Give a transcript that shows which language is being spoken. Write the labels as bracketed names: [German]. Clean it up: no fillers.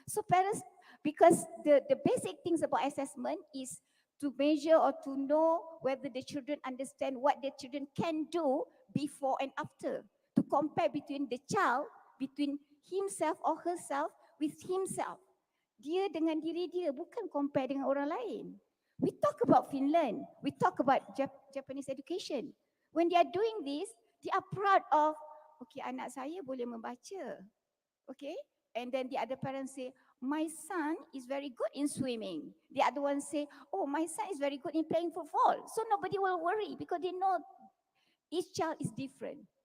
[English] So parents, because the basic things about assessment is to measure or to know whether the children understand what the children can do before and after, to compare between the child, between himself or herself with himself. [Malay] Dia dengan diri dia, bukan compare dengan orang lain. [English] We talk about Finland, we talk about Japanese education. When they are doing this, they are proud of, okay, [Malay] anak saya boleh membaca. [English] Okay? And then the other parents say, my son is very good in swimming. The other one say, oh, my son is very good in playing football. So nobody will worry because they know each child is different.